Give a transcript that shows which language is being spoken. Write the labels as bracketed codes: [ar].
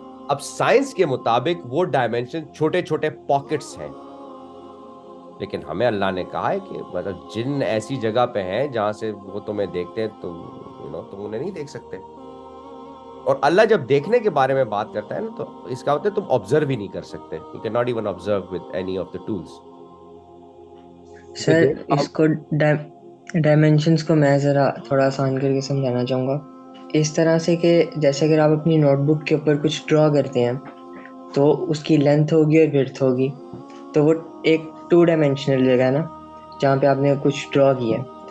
[ur] اب سائنس کے مطابق وہ ڈائمینشن چھوٹے چھوٹے پاکٹس ہیں, لیکن ہمیں اللہ نے کہا ہے کہ مطلب جن ایسی جگہ پہ ہیں جہاں سے وہ تمہیں دیکھتے ہیں تم انہیں نہیں دیکھ سکتے. اور اللہ جب دیکھنے کے بارے میں بات کرتا ہے نا تو اس کا مطلب تم آبزرو ہی نہیں کر سکتے. [en] You cannot even observe with any of the tools. [ur] سر اس کو ڈائمینشنز کو میں ذرا تھوڑا آسان کر کے سمجھانا چاہوں گا اس طرح سے کہ جیسے اگر آپ اپنی نوٹ بک کے اوپر کچھ ڈرا کرتے ہیں تو اس کی لینتھ ہوگی اور ویڈتھ ہوگی, تو وہ ایک 2 ڈائمینشنل جگہ ہے نا جہاں پہ آپ نے کچھ ڈرا کیا ہے.